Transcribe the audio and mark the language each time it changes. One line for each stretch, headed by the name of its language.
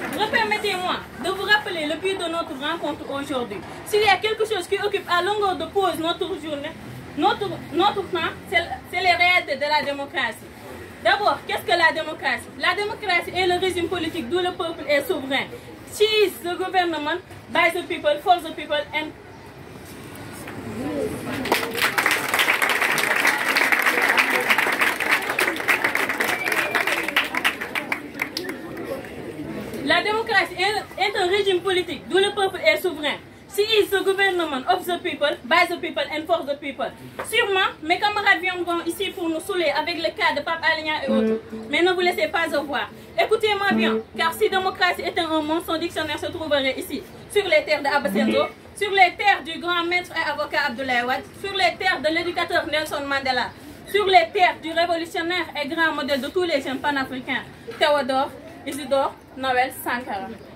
French: Permettez-moi de vous rappeler le but de notre rencontre aujourd'hui. S'il y a quelque chose qui occupe à longueur de pause notre journée, notre temps, c'est les réalités de la démocratie. D'abord, qu'est-ce que la démocratie? La démocratie est le régime politique d'où le peuple est souverain.
English: She is the government by the people, for the people and...
French: démocratie est un régime politique d'où le peuple est souverain.
English: She is the government of the people, by the people and for the people.
French: Sûrement, mes camarades viendront ici pour nous saouler avec le cas de Pape Alé Niang et autres. Mais ne vous laissez pas avoir. Écoutez-moi bien, car si démocratie était un mot, son dictionnaire se trouverait ici, sur les terres d'Abba Senghor, sur les terres du grand maître et avocat Abdoulaye Wade, sur les terres de l'éducateur Nelson Mandela, sur les terres du révolutionnaire et grand modèle de tous les jeunes panafricains, Théodore Isidore Noël Sankara.